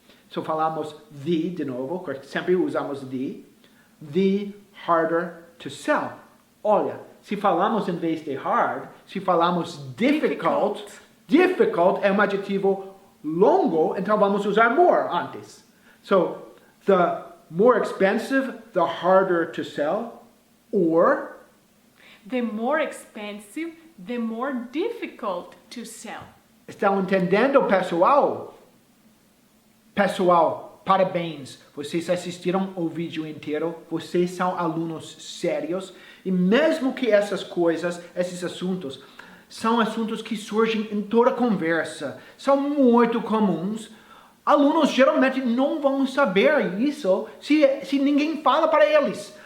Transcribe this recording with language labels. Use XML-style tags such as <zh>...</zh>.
<pt>So falamos the, de novo, sempre usamos</pt> <en>the harder to sell.</en> <pt>Olha, se falamos em vez de hard, se falamos difficult é um adjetivo longo, então vamos usar more antes.</pt> <en>So, the more expensive, the harder to sell, or The more expensive, the more difficult to sell.</en> <pt>estão entendendo, pessoal? Pessoal, parabéns, vocês assistiram o vídeo inteiro, vocês são alunos sérios, e mesmo que essas coisas, esses assuntos, são assuntos que surgem em toda conversa, são muito comuns, alunos geralmente não vão saber isso se ninguém fala para eles.</pt>